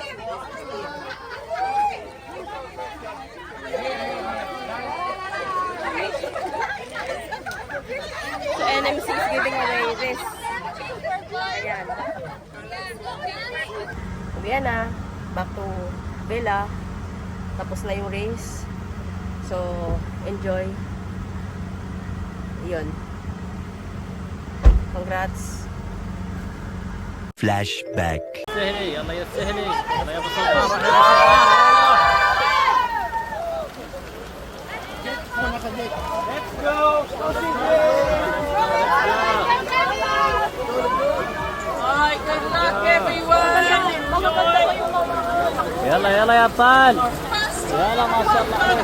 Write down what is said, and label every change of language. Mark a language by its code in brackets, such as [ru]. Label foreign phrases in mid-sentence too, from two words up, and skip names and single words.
[en] So, NMC is giving away this. [tl] Ayan. Ayan na. [en] Back to Villa. [tl] Tapos na yung race. [en] So, enjoy. Yun. Congrats. Flashback. [ar] سهلي يلا يا سهلي يلا يا ابو صباح يلا يلا يا ابطال يلا ما شاء الله